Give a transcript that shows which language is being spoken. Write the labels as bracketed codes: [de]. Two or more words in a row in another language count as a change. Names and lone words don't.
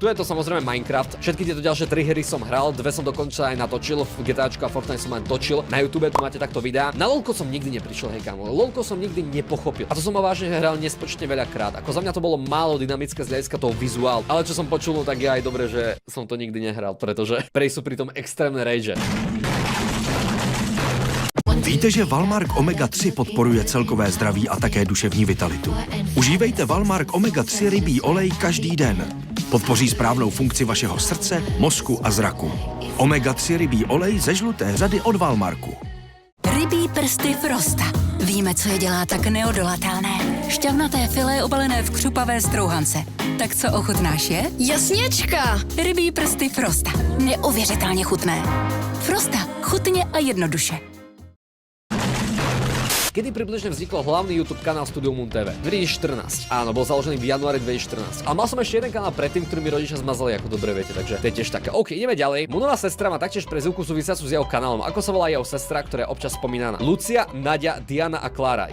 [sk] Tu je to samozrejme Minecraft. Všetky tieto ďalšie 3 hry som hral, 2 som dokonca aj natočil, v GTAčku a Fortnite som aj točil. Na YouTube tu máte takto videá. Na LoLko som nikdy neprišiel, hej kámo. LoLko som nikdy nepochopil. A to som vážne hral nespočne veľakrát. Ako za mňa to bolo málo dynamické z hľadiska toho vizuálu. Ale čo som počul, no tak je aj dobre, že som to nikdy nehral, pretože prej sú pri tom extrémne rage. [cs] Víte, že Valmark Omega 3 podporuje celkové zdraví a také duševní vitalitu. Užívejte Valmark Omega 3 rybí olej každý den. Podpoří správnou funkci vašeho srdce, mozku a zraku. Omega 3 rybí olej ze žluté řady od Valmarku. Rybí prsty Frosta. Víme, co je dělá tak neodolatelné. Šťavnaté filé obalené v křupavé strouhance. Tak co ochutnáš je? Jasněčka! Rybí prsty Frosta. Neuvěřitelně chutné. Frosta. Chutně a jednoduše. [sk] Kedy približne vznikol hlavný YouTube kanál Studium TV? 2014. Áno, bol založený v januári 2014. A mal som ešte jeden kanál predtým, ktorý mi rodičia zmazali, ako dobre viete, takže to je tiež také. OK, ideme ďalej. Munová sestra má taktiež prezývku súvisiacu s jeho kanálom. Ako sa volá jeho sestra, ktorá je občas spomínaná? Lucia, Nadia, Diana a Klára.